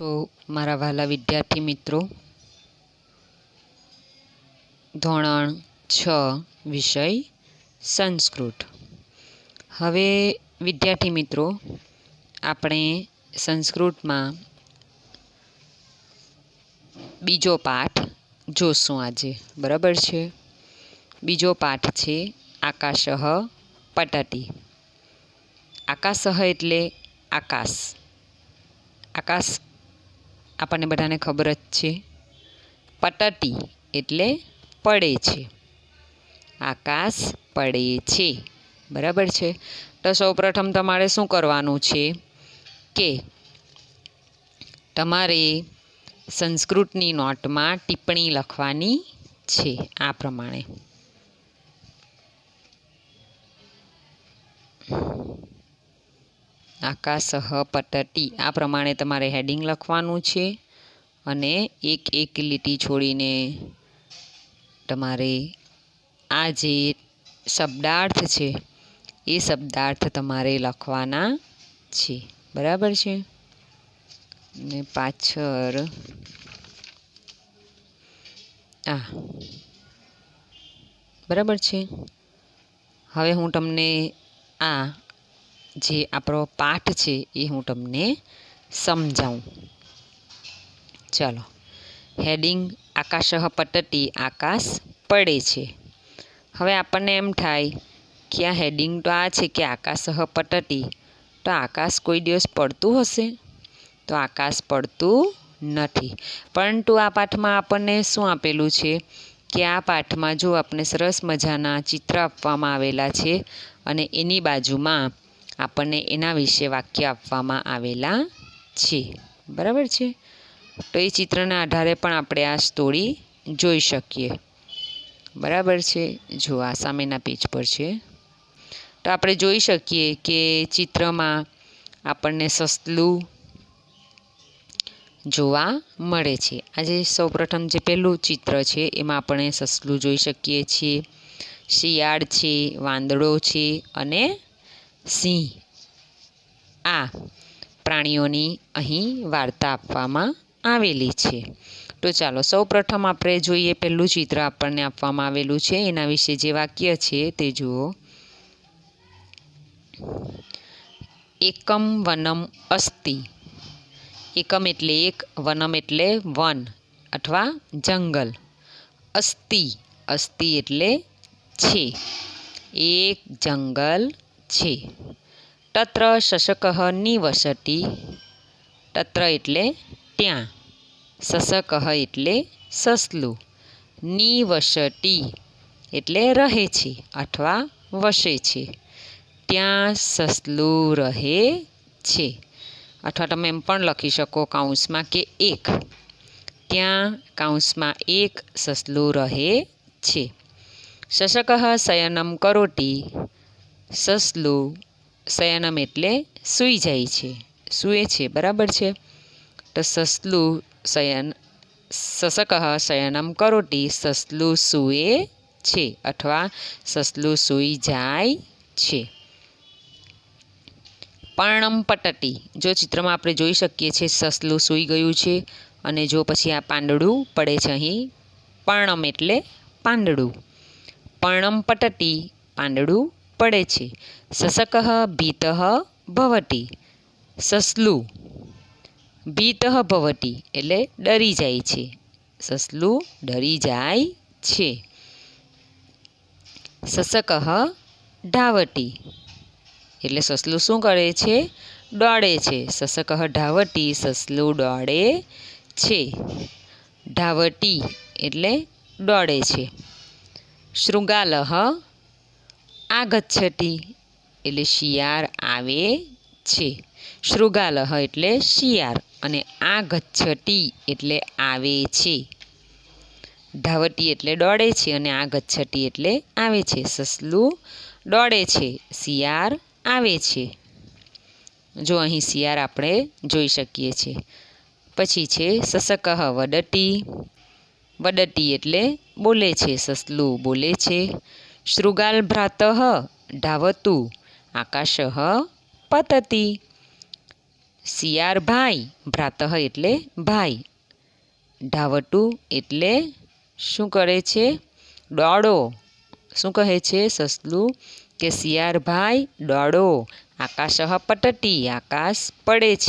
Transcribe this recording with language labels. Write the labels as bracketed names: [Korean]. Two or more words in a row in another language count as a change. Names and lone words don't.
[Gujarati] મારા વાલા વિદ્યાર્થી મિત્રો, ધોરણ 6 વિષય સંસ્કૃત। હવે વિદ્યાર્થી મિત્રો, આપણે સંસ્કૃત મેં બીજો પાઠ જોશું આજે। બરાબર છે। બીજો પાઠ છે [Sanskrit] आकाशः पतति। [Gujarati] આકાશઃ એટલે આકાશ। આકાશ આપણે બધાને ખબર જ છે। પતતિ એટલે પડે છે। આકાશ પડે છે। બરાબર છે। તો સૌ પ્રથમ તમારે શું કરવાનું છે કે તમારે સંસ્કૃતની નોટ મેં ટિપ્પણી લખવાની છે। આ પ્રમાણે [Sanskrit] आकाशः पतति [Gujarati] આ પ્રમાણે તમારે હેડિંગ લખવાનું છે અને એક એક લીટી છોડીને તમારે આ જે શબ્દાર્થ છે એ શબ્દાર્થ તમારે લખવાના છે। બરાબર છે ને પાછળ આ બરાબર છે। હવે હું તમને આ જે આપણો પાઠ છે એ હું તમને સમજાઉં। ચલો, [Sanskrit] हेडिंग आकाशः पतति, [Gujarati] આકાશ પડે છે। હવે આપણે એમ થાય કિ આ હેડિંગ તો આ છે કિ [Sanskrit] आकाशः पतति, [Gujarati] તો આકાશ કોઈ દિવસ પડતું હશે? તો આકાશ પડતું નથી। પરંતુ આ પાઠ મેં આપણે શું આપેલું છે કિ આ પાઠ મેં જો આપણે સરસ મજાના ચિત્ર આપવામાં આવેલા છે અને એની બાજુમાં આપણે એના વિશે વાક્ય આપવામાં આવેલા છે। બરાબર છે। તો યે ચિત્રના આધારે પણ આપણે આ સ્ટોરી જોઈ શકીએ। બરાબર છે। જો આ સામેના પેજ પર છે તો આપણે જોઈ શકીએ કે ચિત્રમાં આપણે સસલું જોવા મળે છે। આજે સૌ પ્રથમ જે પહેલું ચિત્ર છે એમાં આપણે સસલું જોઈ શકીએ છીએ। શિયાળ છે, વાંદળો છે અને સિંહ। આ પ્રાણીઓની અહીં વાર્તા આપવામાં આવેલી છે। તો ચલો સૌ પ્રથમ આપણે જોઈએ પહેલું ચિત્ર આપણને આપવામાં આવેલું છે એના વિશે જે વાક્ય છે તે જુઓ। [Sanskrit] एकम वनम अस्ति। [Gujarati] એકમ એટલે એક, વનમ એટલે વન અથવા જંગલ। અસ્તિ, અસ્તિ એટલે છે, એક જંગલ છે। [Sanskrit] तत्र शशकः निवसति। [Gujarati] તત્ર એટલે ત્યાં, શશકઃ એટલે સસલું, નિવસતિ એટલે રહે છે અથવા વસે છે। ત્યાં સસલું રહે છે। અથવા તમે એમ પણ લખી શકો કાઉંસમાં કે એક, ત્યાં કાઉંસમાં એક સસલું રહે છે। [Sanskrit] शशकः शयनं करोति। [Gujarati] સસલું શયનમ એટલે સૂઈ જાય છે, સૂએ છે। બરાબર છે। તો સસલું શયન, [Sanskrit] शशकः शयनं करोति, [Gujarati] સસલું સૂએ છે અથવા સસલું સૂઈ જાય છે। [Sanskrit] पर्णम पतति। [Gujarati] જો ચિત્ર મેં આપણે જોઈ શકીએ છીએ સસલું સૂઈ ગયું છે અને જો પછી આ પાંદડું પડે છે અહીં પર્ણમ એટલે પાંદડું। [Sanskrit] पर्णम पतति, [Gujarati] પાંદડું પડે છે। [Sanskrit] शशकः भीतः भवति। [Gujarati] સસલું [Sanskrit] भीतः भवति [Gujarati] એટલે ડરી જાય છે। સસલું ડરી જાય છે। [Sanskrit] शशकः धावति [Gujarati] એટલે સસલું શું કરે છે? દોડે છે। [Sanskrit] शशकः धावति, [Gujarati] સસલું દોડે છે। ધાવતિ એટલે દોડે છે। [Sanskrit] शृगालः आगच्छति [Gujarati] એટલે શિયાળ આવે છે। શૃગાલઃ એટલે શિયાળ અને આગચ્છતિ એટલે આવે છે। ધાવતિ એટલે દોડે છે અને આગચ્છતિ એટલે આવે છે। સસલું દોડે છે, શિયાળ આવે છે। જો અહીં શિયાળ આપણે જોઈ શકીએ છીએ। પછી છે [Sanskrit] शशकः वदति। [Gujarati] વદતિ એટલે બોલે છે। સસલું બોલે છે। [Sanskrit] शृगाल भ्रातः धावतु, आकाशः पतति। [Gujarati] શિયાર ભાઈ, ભ્રાતઃ એટલે ભાઈ, ધાવટું એટલે શું કરે છે? દોડો. શું કહે છે સસલું? કે શિયાર ભાઈ દોડો. [Sanskrit] आकाशः पतति, [Gujarati] આકાશ પડે છે.